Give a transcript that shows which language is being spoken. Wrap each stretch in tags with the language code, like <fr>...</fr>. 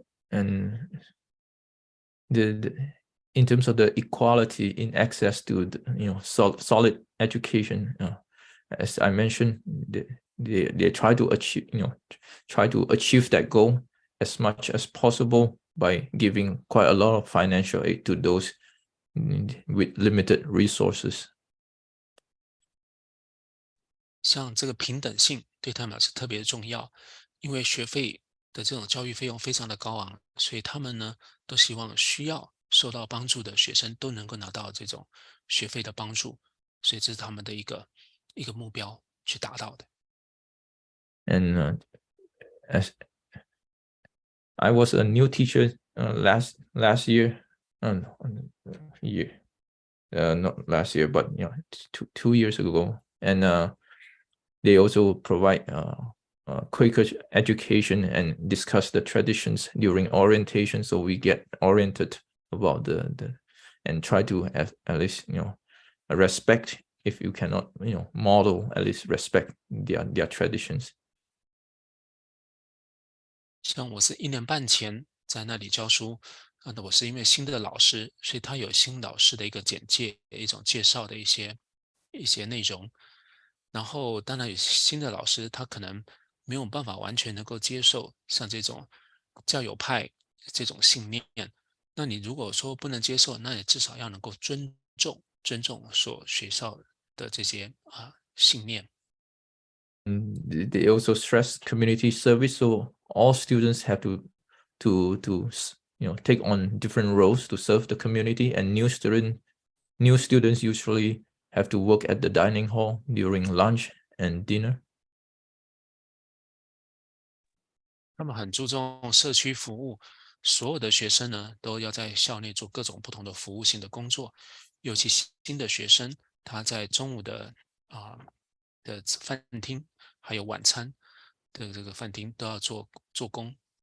<en>And in terms of the equality in access to solid education, as I mentioned, they try to achieve that goal as much as possible by giving quite a lot of financial aid to those with limited resources.</en> <zh>像这个平等性对他们是特别重要，因为学费的这种教育费用非常的高昂，所以他们呢都希望需要受到帮助的学生都能够拿到这种学费的帮助，所以这是他们的一个目标去达到的。</zh> <en>And as I was a new teacher last year, not last year, but 2 years ago, and they also provide Quaker education and discuss the traditions during orientation, so we get oriented about the and try to at least respect, if you cannot model, at least respect their traditions.</en> <zh>像我是1年半前在那里教书，那我是因为新的老师，所以他有新老师的一个简介，一种介绍的一些内容。然后当然有新的老师，他可能没有办法完全能够接受像这种教友派这种信念。那你如果说不能接受，那你至少要能够尊重所学校的这些信念。</zh> <en>They also stress community service, so all students have to take on different roles to serve the community, and new students usually have to work at the dining hall during lunch and dinner.</en> <zh>他们很注重社区服务，所有的学生呢都要在校内做各种不同的服务性的工作，尤其新的学生，他在中午的饭厅，还有晚餐的这个饭厅都要做工。</zh>